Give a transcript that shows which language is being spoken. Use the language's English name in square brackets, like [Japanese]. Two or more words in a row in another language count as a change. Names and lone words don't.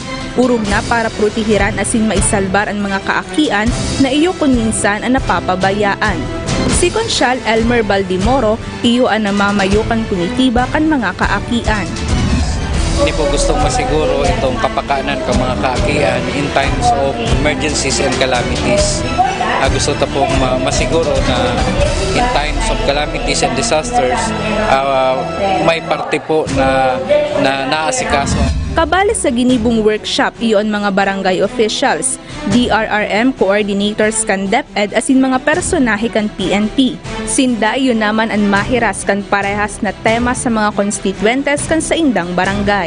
[Bikol] Urog na para protehiran asin maisalbar ang mga kaakian na iyo kung minsan ang napapabayaan. Si Consyal Elmer Baldimoro, iyo ang namamayokan kunitiba kan mga kaakian. Hindi po gustong masiguro itong kapakanan ng mga kaakian [English] in times of emergencies and calamities. [Bikol] Gusto ta pong masiguro na [English] in times of calamities and disasters, [Bikol] may parte po na naasikaso. Kabali sa ginibong workshop, iyon mga barangay officials, DRRM coordinators kan DepEd asin mga personahe kan PNP. Sinda iyon naman ang mahiras kan parehas na tema sa mga constituentes kan sa indang barangay.